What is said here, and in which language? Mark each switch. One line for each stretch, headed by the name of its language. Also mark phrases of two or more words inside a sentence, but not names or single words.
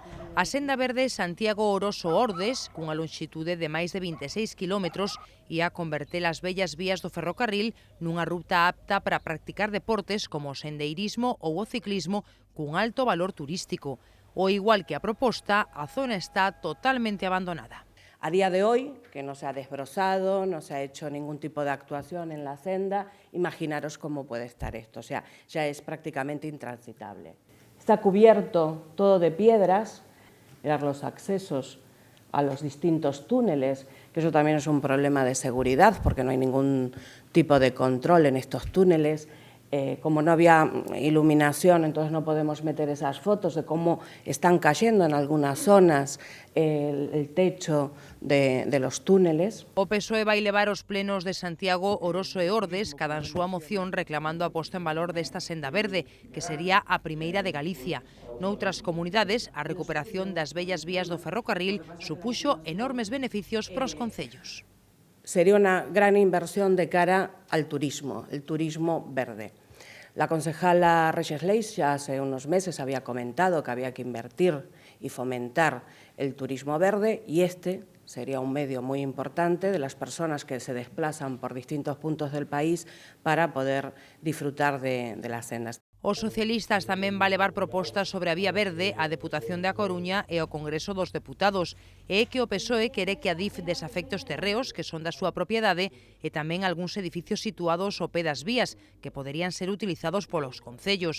Galician: A senda verde Santiago-Oroso-Ordes, cunha lonxitude de máis de 26 kilómetros, ia converter as bellas vías do ferrocarril nunha ruta apta para practicar deportes como o sendeirismo ou o ciclismo cun alto valor turístico. O igual que a proposta, a zona está totalmente abandonada.
Spanish: A día de hoy, que no se ha desbrozado, no se ha hecho ningún tipo de actuación en la senda, imaginaros cómo puede estar esto, o sea, ya es prácticamente intransitable. Está cubierto todo de piedras, eran los accesos a los distintos túneles, que eso también es un problema de seguridad, porque no hay ningún tipo de control en estos túneles. Como no había iluminación, entonces no podemos meter esas fotos de cómo están cayendo en algunas zonas el techo de los túneles.
Galician: O PSOE vai levar os plenos de Santiago, Oroso e Ordes cada en súa moción reclamando a posta en valor desta senda verde, que sería a primeira de Galicia. Noutras comunidades, a recuperación das vellas vías do ferrocarril supuxo enormes beneficios para os concellos.
Spanish: Sería una gran inversión de cara al turismo, el turismo verde. La concejala Reyes Leis ya hace unos meses había comentado que había que invertir y fomentar el turismo verde y este sería un medio muy importante de las personas que se desplazan por distintos puntos del país para poder disfrutar de las sendas.
Galician: Os socialistas tamén va levar propostas sobre a Vía Verde á Deputación da Coruña e ao Congreso dos Deputados. E é que o PSOE quere que a DIF desafecte os terreos que son da súa propiedade e tamén algúns edificios situados ao pé das vías que poderían ser utilizados polos concellos.